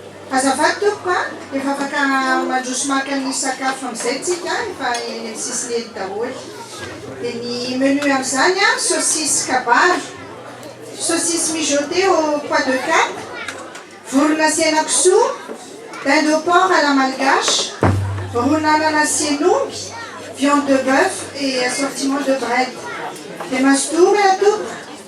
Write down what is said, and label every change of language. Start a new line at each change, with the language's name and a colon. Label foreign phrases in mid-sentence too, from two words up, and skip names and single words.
Malagasy: Azafady tompoko a, efa afaka mandroso maka ny sakafo amin'izay tsika, efa eny amin'ny sisiny eny daholo. Dia ny menu amin'izany a, saucisse kabaro,
French: saucisse mijoté au pois de cap,
Malagasy: vorona sy henan-kisoa,
French: dinde au porc à la malgache,
Malagasy: ron'anana sy hen'omby,
French: viande de bœuf et assortiment de bread.
Malagasy: Dia mazotomy a tompoko.